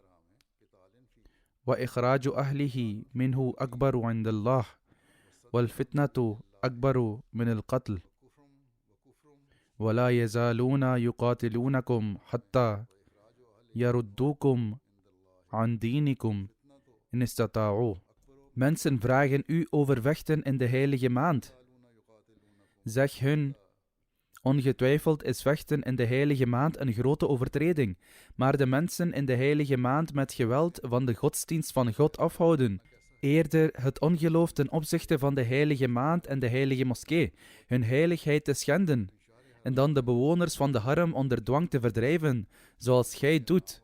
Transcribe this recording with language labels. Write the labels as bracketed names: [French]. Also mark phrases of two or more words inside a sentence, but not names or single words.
[Arabic] وإخراج أهله منه أكبر عند الله والفتنة أكبر من القتل ولا يزالون يقاتلونكم حتى يردوكم عن دينكم إن استطاعوا. [Dutch] Mensen vragen u over vechten in de heilige maand. Zeg hun: Ongetwijfeld is vechten in de heilige maand een grote overtreding, maar de mensen in de heilige maand met geweld van de godsdienst van God afhouden, eerder het ongeloof ten opzichte van de heilige maand en de heilige moskee, hun heiligheid te schenden, en dan de bewoners van de harem onder dwang te verdrijven, zoals gij doet.